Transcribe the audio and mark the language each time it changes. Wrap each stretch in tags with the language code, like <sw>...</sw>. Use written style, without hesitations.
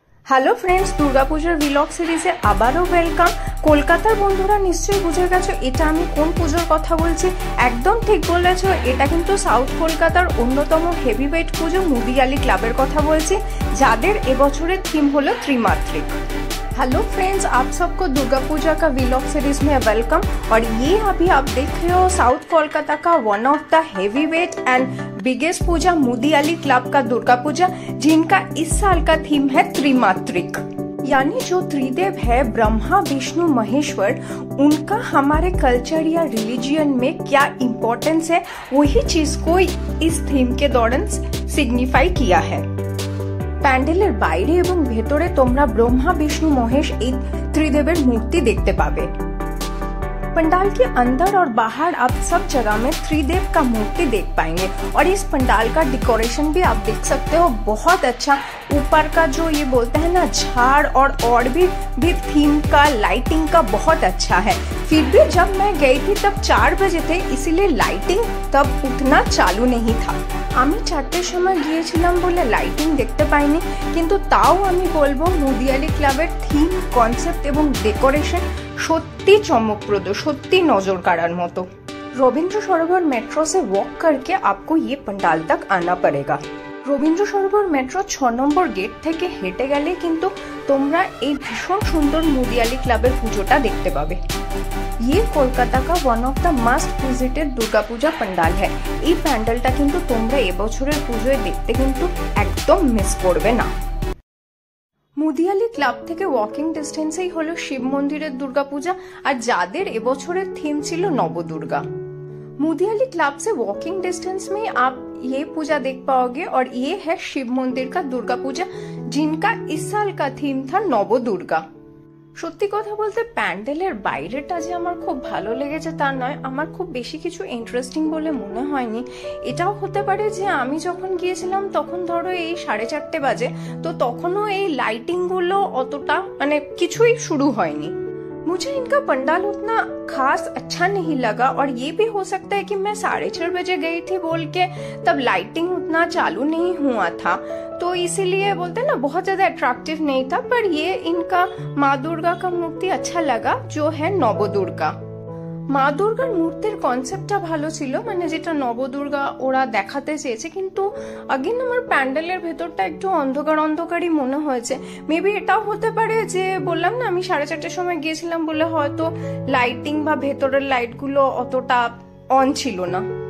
<bn>Hello friends, দুর্গাপূজার vlog সিরিজে আবারও ওয়েলকাম। কলকাতার বন্ধুরা নিশ্চয়ই বুঝে গেছো এটা আমি কোন পুজোর কথা বলছি। একদম ঠিক বলেছো, এটা কিন্তু সাউথ কলকাতার অন্যতম হেভিওয়েট পুজো মুদিয়ালি ক্লাবের কথা বলছি, যাদের এবছরের থিম হলো ত্রিমাত্রিক।</bn> <hi>हेलो फ्रेंड्स, आप सबको दुर्गा पूजा का व्लॉग सीरीज में वेलकम। और ये अभी आप देख रहे हो साउथ कोलकाता का one of the heavyweight and biggest Puja मुदियाली club का दुर्गा पूजा, जिनका इस साल का थीम है त्रिमात्रिक। यानी जो त्रिदेव है ब्रह्मा विष्णु महेश्वर, उनका हमारे कल्चर या रिलीजियन में क्या इम्पोर्टेंस है, वही चीज को इस थीम के दौरान सिग्निफाई किया है।</hi> <bn>প্যান্ডেলের বাইরে এবং ভেতরে তোমরা ब्रह्मा विष्णु महेश এই त्रिदेवेर मूर्ति देखते पावे।</bn> <hi>पंडाल के अंदर और बाहर आप सब जगह में त्रिदेव का मूर्ति देख पाएंगे। और इस पंडाल का डेकोरेशन भी आप देख सकते हो, बहुत अच्छा। ऊपर का जो ये बोलते हैं ना झाड़ और भी थीम का लाइटिंग का बहुत अच्छा है। फिर भी जब मैं गई थी तब 4 बजे थे, इसीलिए लाइटिंग तब उतना चालू नहीं था।</hi> <bn>আমি 4টের সময় গিয়েছিলাম বলে লাইটিং দেখতে পাইনি, কিন্তু তাও আমি বলবো মুদিয়ালি ক্লাবের থিম, কনসেপ্ট এবং ডেকোরেশন সত্যি চমকপ্রদ, সত্যি নজর কাড়ার মতো।</bn> <hi>রবীন্দ্র সরোবর মেট্রো से वॉक करके आपको ये पंडाल तक आना पड़ेगा।</hi> <bn>রবীন্দ্র সরোবর মেট্রো 6 নম্বর গেট থেকে হেঁটে গেলে কিন্তু তোমরা এই ভীষণ সুন্দর মুদিয়ালি ক্লাবের পুজোটা দেখতে পাবে।</bn> <hi>ये कोलकाता का one of the must visited Durga Puja pandal है।</hi> <bn>এই প্যান্ডেলটা কিন্তু তোমরা এবছরের পুজোয় দেখতে কিন্তু একদম মিস করবে না। মুদিয়ালি ক্লাব থেকে ওয়াকিং ডিস্টেন্সেই হলো শিব মন্দিরের দুর্গাপূজা, আর যাদের এবছরের থিম ছিল নবদুর্গা।</bn> <hi>मुदियाली क्लब से वॉकिंग डिस्टेंस में आप ये पूजा देख पाओगे। और ये है शिव मंदिर का दुर्गा पूजा, जिनका इस साल का थीम था नवदुर्गा।</hi> <bn>সত্যি কথা বলতে প্যান্ডেলের বাইরেটা যে আমার খুব ভালো লেগেছে তা নয়, আমার খুব বেশি কিছু ইন্টারেস্টিং বলে মনে হয়নি। এটাও হতে পারে যে আমি যখন গিয়েছিলাম তখন ধরো এই 4:30 বাজে, তো তখনও এই লাইটিং গুলো অতটা মানে কিছুই শুরু হয়নি।</bn> <hi>मुझे इनका पंडाल उतना खास अच्छा नहीं लगा, और ये भी हो सकता है कि मैं 6:30 बजे गई थी बोल के तब लाइटिंग उतना चालू नहीं हुआ था, तो इसीलिए बोलते ना बहुत ज्यादा अट्रैक्टिव नहीं था। पर ये इनका माँ दुर्गा का मूर्ति अच्छा लगा, जो है नवदुर्गा।</hi> <bn>মা দুর্গার মূর্তির কনসেপ্টটা ভালো ছিল, মানে যেটা নবদুর্গা ওরা দেখাতে চেয়েছে, কিন্তু আগেন আমার প্যান্ডেলের ভেতরটা একটু অন্ধকারই মনে হয়েছে। মেবি এটাও হতে পারে যে বললাম না আমি 4:30 সময় গিয়েছিলাম বলে হয়তো লাইটিং বা ভেতরের লাইটগুলো অতটা অন ছিল না।</bn>